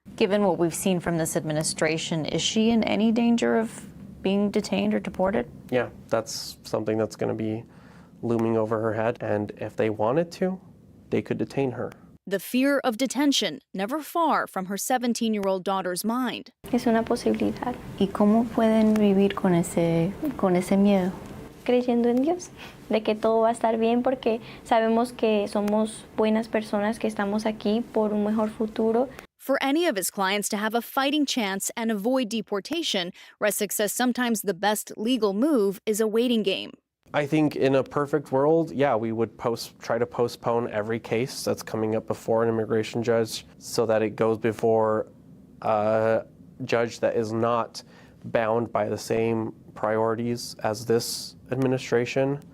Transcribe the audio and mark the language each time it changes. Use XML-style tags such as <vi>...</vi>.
<en>Given what we've seen from this administration, is she in any danger of being detained or deported? Yeah, that's something that's going to be looming over her head. And if they wanted to, they could detain her. The fear of detention never far from her 17-year-old daughter's mind.</en> <es>Es una posibilidad. ¿Y cómo pueden vivir con ese miedo? Creyendo en Dios, de que todo va a estar bien porque sabemos que somos buenas personas, que estamos aquí por un mejor futuro.</es> <en>For any of his clients to have a fighting chance and avoid deportation, Resick says sometimes the best legal move is a waiting game. I think in a perfect world, yeah, we would try to postpone every case that's coming up before an immigration judge so that it goes before a judge that is not bound by the same priorities as this administration.</en>